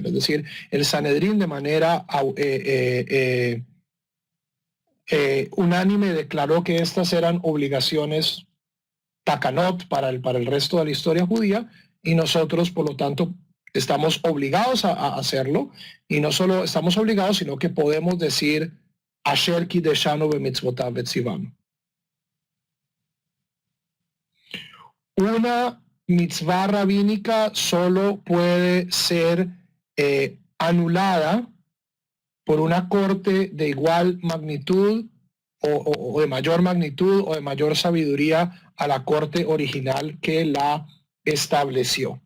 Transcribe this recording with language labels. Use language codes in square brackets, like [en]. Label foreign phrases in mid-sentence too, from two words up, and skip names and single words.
[es] Es decir, el Sanedrín de manera unánime declaró que estas eran obligaciones takanot para el resto de la historia judía, y nosotros, por lo tanto, estamos obligados a hacerlo, y no solo estamos obligados, sino que podemos decir [he] אשר קדשנו במצותיו וצונו. [es] Una mitzvah rabínica solo puede ser anulada por una corte de igual magnitud o de mayor magnitud o de mayor sabiduría a la corte original que la estableció.